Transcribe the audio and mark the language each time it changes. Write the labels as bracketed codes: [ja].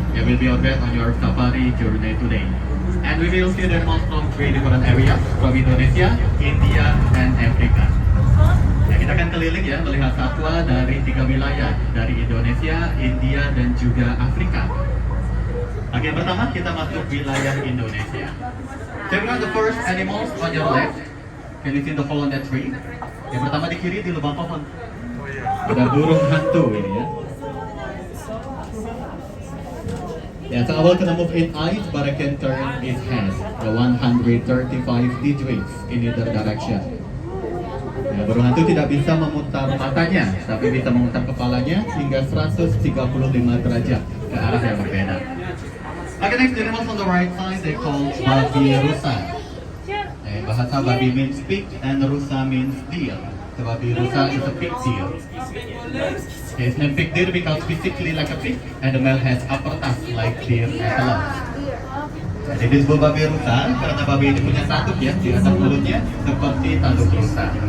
[en] I will be your guide on your safari journey today. And we will see the animals from three different areas, from Indonesia, India, and Africa. [id] Ya, kita akan keliling ya, melihat satwa dari 3 wilayah, dari Indonesia, India, dan juga Afrika. Oke, yang pertama kita masuk wilayah Indonesia. [en] So the first animals on your left. Can you see the hole on that tree? [id] Yang pertama di kiri di lubang pohon. Ada burung hantu ini ya. [en] Yeah, so I will gonna move in eyes, but I can turn its head the 135 degrees in either direction. [id] Ya, burung hantu tidak bisa memutar matanya, tapi bisa memutar kepalanya hingga 135 derajat ke arah yang berbeda. [en] Okay, next animals on the right side, they call babi rusa. Bahasa babi means pig and rusa means deer. The babi rusa is a pig deer. It's named pig deer because physically like a pig, and the male has upper tusk like deer antelope. [id] Jadi disebut babi rusa karena babi ini punya tanduk ya di atas mulutnya seperti tanduk rusa.